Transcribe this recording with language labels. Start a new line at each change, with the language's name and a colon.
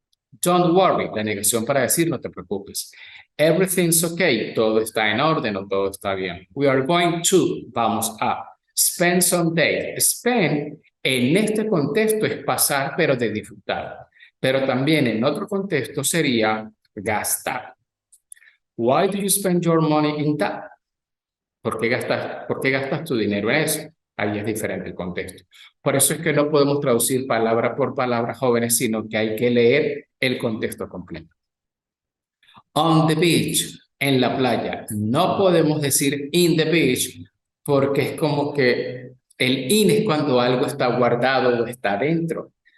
English: Don't worry,
Spanish: la negación para decir no te preocupes.
English: Everything's okay,
Spanish: todo está en orden o todo está bien.
English: We are going to,
Spanish: vamos a.
English: Spend some days.
Spanish: Spend en este contexto es pasar pero de disfrutar. Pero también en otro contexto sería gastar.
English: Why do you spend your money in that?
Spanish: ¿Por qué gastas tu dinero en eso? Ahí es diferente el contexto. Por eso es que no podemos traducir palabra por palabra, jóvenes, sino que hay que leer el contexto completo.
English: On the beach,
Spanish: en la playa. No podemos decir
English: in the beach
Spanish: porque es como que el in es cuando algo está guardado o está dentro.